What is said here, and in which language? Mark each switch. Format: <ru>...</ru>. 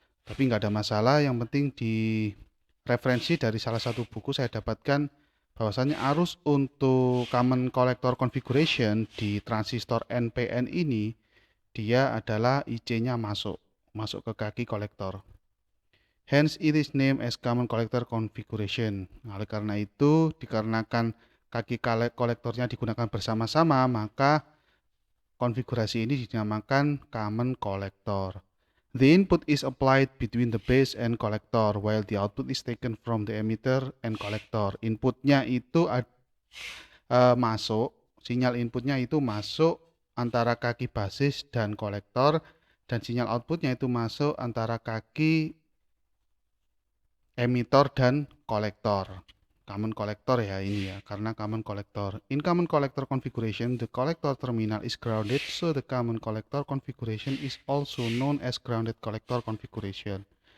<id>Tapi nggak ada masalah, yang penting di referensi dari salah satu buku saya dapatkan bahwasannya arus untuk common collector configuration di transistor NPN ini dia adalah IC-nya masuk ke kaki kolektor.</id> <en>Hence it is named as common collector configuration.</en> <id>Oleh karena itu, dikarenakan kaki kolektornya digunakan bersama-sama, maka konfigurasi ini dinamakan common collector.</id> <en>The input is applied between the base and collector, while the output is taken from the emitter and collector.</en> <id>Inputnya itu masuk, sinyal inputnya itu masuk antara kaki basis dan kolektor, dan sinyal outputnya itu masuk antara kaki emitor dan kolektor. Common collector ya ini ya, karena common collector.</id> <en>In common collector configuration, the collector terminal is grounded, so the common collector configuration is also known as grounded collector configuration.</en>